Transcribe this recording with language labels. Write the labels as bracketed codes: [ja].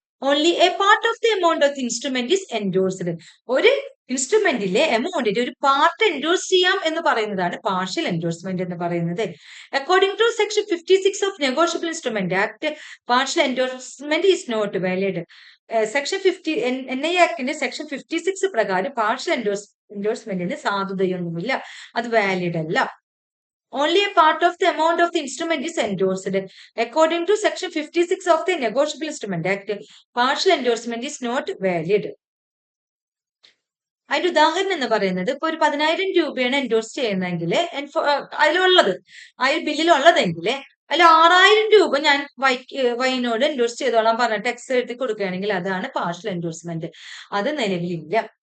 [en] Only a part of the amount of the instrument is endorsed. [ml] ഒരു ഇൻസ്ട്രുമെന്റിലെ എമൗണ്ടിന്റെ ഒരു part endorse ചെയ്യാം എന്ന് പറയുന്നതാണ് പാർഷ്യൽ എൻഡോഴ്സ്മെന്റ് എന്ന് പറയുന്നത്. [en] According to section 56 of negotiable instrument act, partial endorsement is not valid. [ml] Section 50 NI ആക്ടിന്റെ section 56 പ്രകാരം partial എൻഡോഴ്സ്മെന്റിന് സാധുതയൊന്നുമില്ല, അത് valid അല്ല. [en] Only a part of the amount of the instrument is endorsed. According to section 56 of the Negotiable Instrument Act, partial endorsement is not valid. [ml] അതിന്റെ ഉദാഹരണം എന്ന് പറയുന്നത്, ഇപ്പൊ ഒരു 10,000 രൂപയാണ് എൻഡോഴ്സ് ചെയ്യുന്നതെങ്കിൽ അതിലുള്ളത്, ആ ബില്ലിലുള്ളതെങ്കിൽ അതിൽ 6,000 രൂപ ഞാൻ വൈനോട് എൻഡോഴ്സ് ചെയ്തോളാം പറഞ്ഞിട്ട് എക്സ് എഴുതി കൊടുക്കുകയാണെങ്കിൽ അതാണ് പാർഷ്യൽ എൻഡോഴ്സ്മെന്റ്. അത് നിലവിലില്ല.